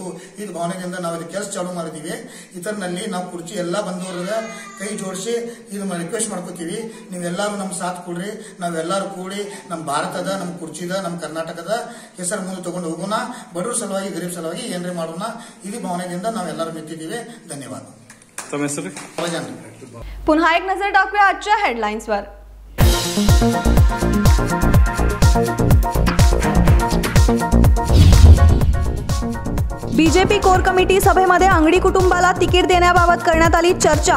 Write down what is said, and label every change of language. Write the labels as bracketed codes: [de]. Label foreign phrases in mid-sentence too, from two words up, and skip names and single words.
[kn] ಇದು ಭಾವನೆಯಿಂದ ನಾವು ಇದು ಕೆಲಸ ಚಾಲೂ ಮಾಡಿದೀವಿ। ಇದರಲ್ಲಿ ನಾವು ಕುರ್ಚಿ ಎಲ್ಲಾ ಬಂದವರಿಗೆ ಕೈ ಜೋಡಿಸಿ ಇದು ರಿಕ್ವೆಸ್ಟ್ ಮಾಡ್ಕೋತೀವಿ, ನೀವೆಲ್ಲರೂ ನಮ್ಮ ಸಾಥ್ ಕೊಡ್ರಿ, ನಾವೆಲ್ಲರೂ ಕೂಡಿ ನಮ್ಮ ಭಾರತದ, ನಮ್ಮ ಕುರ್ಚಿದ, ನಮ್ಮ ಕರ್ನಾಟಕದ ಹೆಸರು ಮುಂದೆ ತಗೊಂಡು ಹೋಗೋಣ, ಬಡವರ ಸಲುವಾಗಿ ಗರೀಬ್ ಸಲುವಾಗಿ ಏನ್ರಿ ಮಾಡೋಣ, ಇದು ಭಾವನೆಯಿಂದ ನಾವೆಲ್ಲರೂ ನಿಂತಿದ್ದೀವಿ। ಧನ್ಯವಾದ। [mr] पुन्हा एक नजर टाकूया आजच्या हेडलाईन्सवर। बीजेपी कोर कमिटी सभेमध्ये अंगडी कुटुंबाला तिकीट देण्याबाबत करण्यात आली चर्चा।